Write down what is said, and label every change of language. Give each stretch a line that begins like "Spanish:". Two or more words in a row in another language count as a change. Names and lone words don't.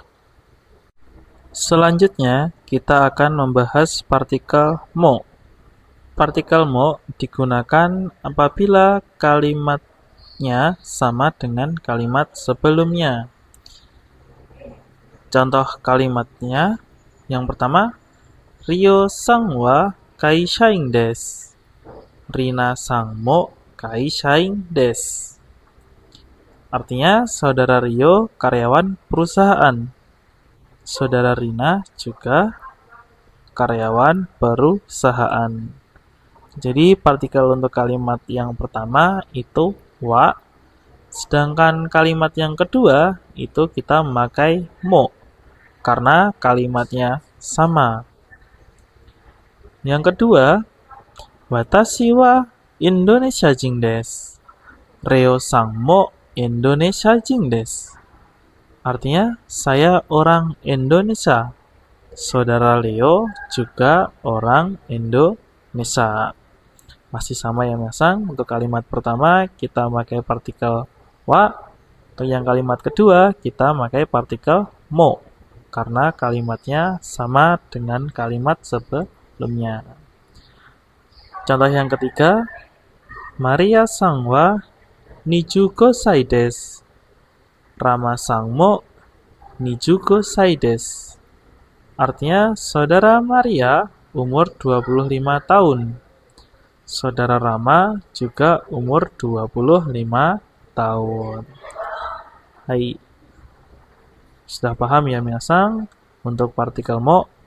Indonesian: Selanjutnya, kita akan membahas partikel mo. Partikel mo digunakan apabila kalimatnya sama dengan kalimat sebelumnya. Contoh kalimatnya, yang pertama,
Japanese: Ryoさんは会社員です. Rinaさんも会社員です.
Indonesian: Artinya, saudara Rio karyawan perusahaan. Saudara Rina juga karyawan perusahaan. Jadi, partikel untuk kalimat yang pertama itu wa. Sedangkan kalimat yang kedua itu kita memakai mo. Karena kalimatnya sama. Yang kedua,
Japanese: 私はインドネシア人です. Ryoさんもインドネシア人です.
Indonesian: Artinya, saya orang Indonesia. Saudara Leo juga orang Indonesia. Masih sama ya minasang. Untuk kalimat pertama kita pakai partikel wa. Untuk yang kalimat kedua kita pakai partikel mo. Karena kalimatnya sama dengan kalimat sebelumnya. Contoh yang ketiga,
Japanese: Maria-san wa 25 歳です. Rama-san mo 25 歳です.
Indonesian: Artinya, saudara Maria umur 25 tahun. Saudara Rama juga umur 25 tahun. Hai. Sudah paham ya minasang untuk partikel mo?